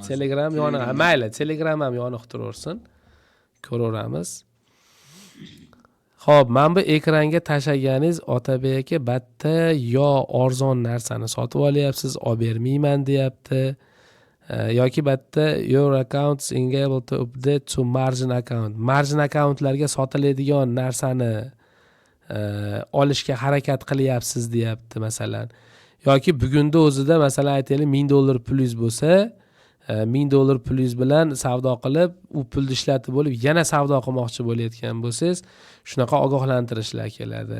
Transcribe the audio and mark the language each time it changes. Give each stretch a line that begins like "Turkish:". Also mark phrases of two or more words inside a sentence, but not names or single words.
Uzbek: Telegram yoniq. Mayli, Telegram ham yoniq turaversin. Ko'raveramiz. Xo'p, men bu ekranga tashlaganingiz Otabek aka batta yo arzon narsani sotib olyapsiz, olib bermayman deyapti. Yoki batta
English: your accounts enabled to update to margin account. Margin accountlarga
Uzbek: sotiladigan narsani olishga harakat qilyapsiz deyapti masalan. Yoki bugunda o'zida masalan aytaylik $1000 plus bo'lsa, $1000 plus bilan savdo qilib, u pulni ishlatib bo'lib yana savdo qilmoqchi bo'layotgan bo'lsangiz, shunaqa ogohlantirishlar keladi.